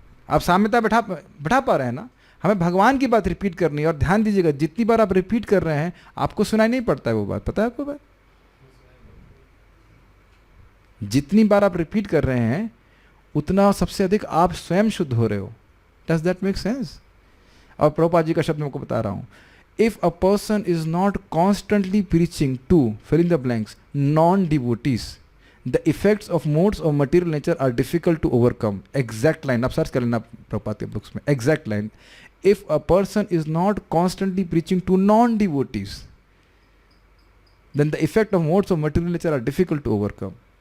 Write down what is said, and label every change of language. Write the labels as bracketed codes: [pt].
[hi] आप साम्यता बैठा पा रहे हैं ना? हमें भगवान की बात रिपीट करनी है। और ध्यान दीजिएगा, जितनी बार आप रिपीट कर रहे हैं आपको सुनाई नहीं पड़ता है वो बात। पता है आपको बात? जितनी बार आप रिपीट कर रहे हैं उतना सबसे अधिक आप स्वयं शुद्ध हो रहे हो। [en] Does that make sense? [hi] और प्रभुपाद जी का शब्द मैं आपको बता रहा हूं, [en] if a person is not constantly preaching to fill in the blanks non-devotees, the effects of modes of material nature are difficult to overcome. Exact line, [hi] आप सर्च कर लेना प्रभुपाद के बुक्स में, [en] exact line. If a person is not constantly preaching to non-devotees, then the effect of modes of material nature are difficult to overcome.